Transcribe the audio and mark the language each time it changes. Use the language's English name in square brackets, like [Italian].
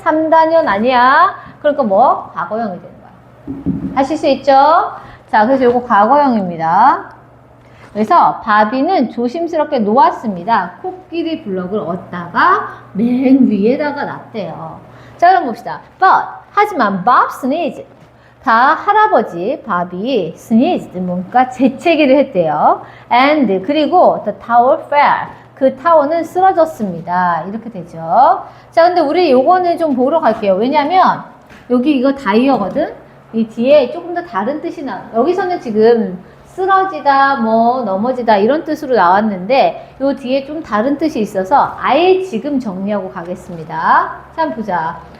[Korean] 3단원 아니야. 그러니까 뭐? 과거형이 되는 거야. 하실 수 있죠? 자, 그래서 이거 과거형입니다. 그래서 바비는 조심스럽게 놓았습니다. 코끼리 블럭을 얻다가 맨 위에다가 놨대요. 자, 그럼 봅시다. [English] But, [Korean] 하지만 [English] Bob sneezed. [Korean] 다 할아버지 바비 sneezed 뭔가 재채기를 했대요. [English] And [Korean] 그리고 [English] the tower fell. [Korean] 그 타워는 쓰러졌습니다. 이렇게 되죠. 자, 근데 우리 요거는 좀 보러 갈게요. 왜냐면 여기 이거 다이어거든. 이 뒤에 조금 더 다른 뜻이 여기서는 지금 쓰러지다, 뭐 넘어지다 이런 뜻으로 나왔는데 요 뒤에 좀 다른 뜻이 있어서 아예 지금 정리하고 가겠습니다. 자, 한번 보자.